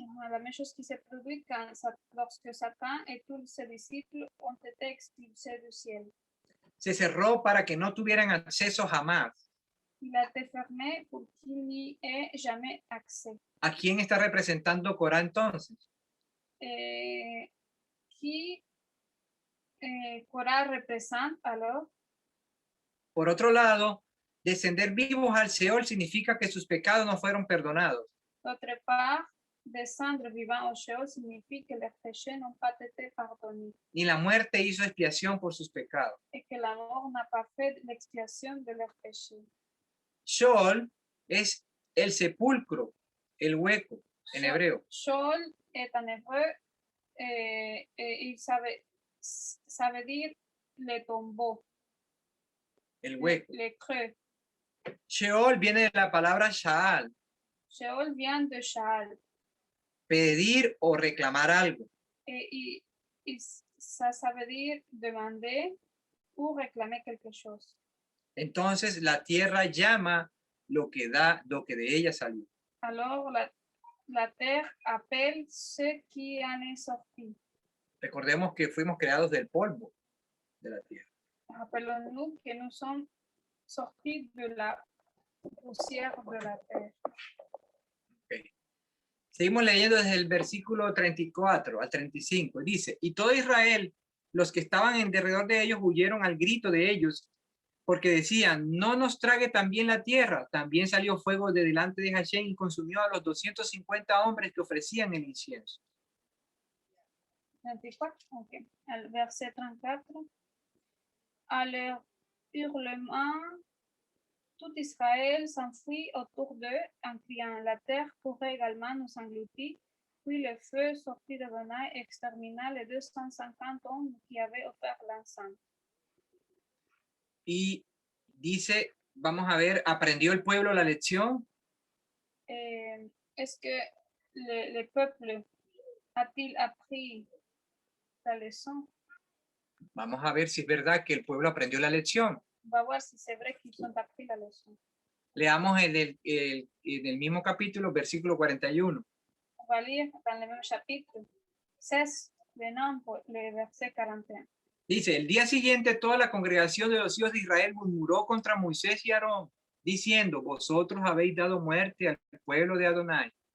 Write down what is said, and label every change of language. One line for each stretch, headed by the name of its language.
French: La même chose qui s'est produite lorsque Satan et tous ses disciples ont été expulsés du ciel.
Spanish: Se cerró para que no tuvieran acceso jamás.
French: Il a été fermé pour qu'il n'y ait jamais accès.
Spanish: ¿A quién está representando Corá entonces?
French: Qui Corá represente alors?
Spanish: Por otro lado, descender vivos al Seol significa que sus pecados no fueron perdonados.
French: D'autre part, descendre vivant au Sheol signifie que leurs péchés n'ont pas été pardonnés.
Spanish: Ni la muerte hizo expiación por sus pecados.
French: Et que la mort n'a pas fait l'expiation de leurs péchés.
Spanish: Sheol es el sepulcro, el hueco, en hebreo.
French: Sheol est en hébreu et il ça veut dire le tombeau.
Spanish: El hueco.
French: Le creux.
Spanish: Sheol viene de la palabra Shaal.
French: Sheol vient de Shaal.
Spanish: Pedir o reclamar algo.
French: Et ça veut dire demander ou réclamer quelque chose.
Spanish: Entonces la tierra llama lo que de ella salió.
French: Alors la terre appelle ce qui en est sorti.
Spanish: Recordemos que fuimos creados del polvo de la tierra.
French: Rappelons-nous que nous sommes sortis de la poussière de la terre. Okay.
Spanish: Seguimos leyendo desde el versículo 34 al 35. Dice, y todo Israel, los que estaban en derredor de ellos, huyeron al grito de ellos, porque decían, no nos trague también la tierra. También salió fuego de delante de Hashem y consumió a los 250 hombres que ofrecían el incienso.
French: 34, ok. Al verset 34. À leur hurlement, tout Israël s'enfuit autour d'eux en criant, la terre pourrait également nous engloutir. Puis le feu sortit de Adonai et extermina les 250 hommes qui avaient offert l'encens.
Spanish: Y dice, vamos a ver, ¿aprendió el pueblo la lección?
French: Est-ce que le peuple a-t-il appris la leçon?
Spanish: Vamos a ver si es verdad que el pueblo aprendió la lección.
French: On va voir si c'est vrai qu'ils ont appris la leçon.
Spanish: Leamos en el mismo capítulo, versículo 41.
French: On va lire dans le même chapitre 16, le verset 41.
Spanish: Dice, el día siguiente toda la congregación de los hijos de Israel murmuró contra Moisés y Aarón, diciendo, vosotros habéis dado muerte al pueblo de Adonai.